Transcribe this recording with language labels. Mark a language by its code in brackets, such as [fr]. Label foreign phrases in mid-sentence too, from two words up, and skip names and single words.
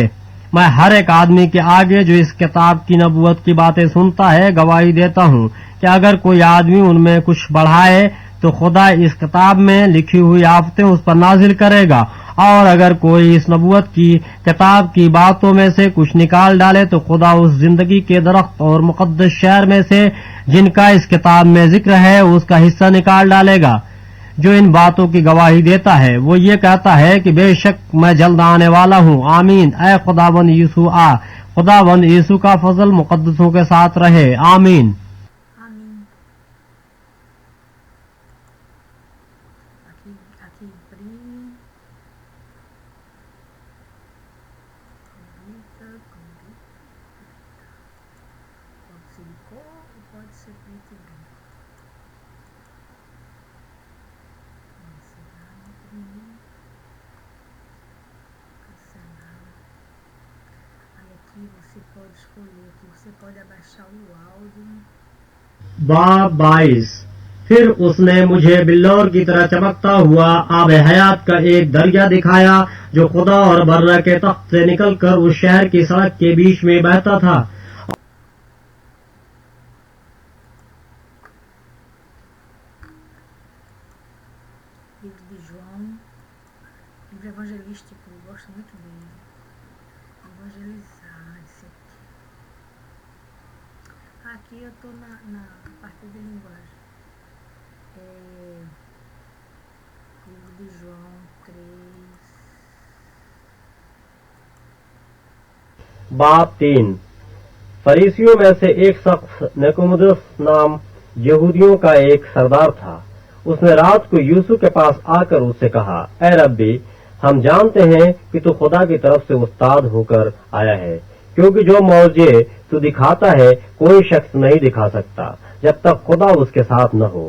[ur] میں ہر ایک آدمی کے آگے جو اس کتاب کی نبوت کی باتیں سنتا ہے گواہی دیتا ہوں کہ اگر کوئی آدمی ان میں کچھ بڑھائے تو خدا اس کتاب میں لکھی ہوئی آفتیں اس پر نازل کرے گا، اور اگر کوئی اس نبوت کی کتاب کی باتوں میں سے کچھ نکال ڈالے تو خدا اس زندگی کے درخت اور مقدس شہر میں سے جن کا اس کتاب میں ذکر ہے اس کا حصہ نکال ڈالے گا. جو ان باتوں کی گواہی دیتا ہے وہ یہ کہتا ہے کہ بیشک میں جلد آنے والا ہوں. آمین۔ اے خداوند یسوع آ. خداوند یسوع کا فضل مقدسوں کے ساتھ رہے. आमीन। [pt] Amém. Aqui imprime. Convita. Pode ser de cor ou pode ser preto e branco. Você vai imprimir. Cancelar. Aí aqui você pode escolher, aqui você pode abaixar o áudio. [ur] باب 22. پھر اس نے مجھے بلور کی طرح چمکتا ہوا آب حیات کا ایک دریا دکھایا جو خدا اور برہ کے تخت سے نکل کر اس شہر کی سڑک کے بیچ میں بہتا تھا. [pt] Livro de João, livro evangelístico, eu gosto muito dele. Evangelizar esse aqui. Aqui eu estou na parte de linguagem. Livro de João 3. [ur] باب 3. فریسیوں میں سے ایک شخص نیکدیمس نام یہودیوں کا ایک سردار تھا. اس نے رات کو یوسف کے پاس آ کر اس سے کہا، اے ربی، ہم جانتے ہیں کہ تو خدا کی طرف سے استاد ہو کر آیا ہے، کیونکہ جو معجزے تو دکھاتا ہے کوئی شخص نہیں دکھا سکتا جب تک خدا اس کے ساتھ نہ ہو.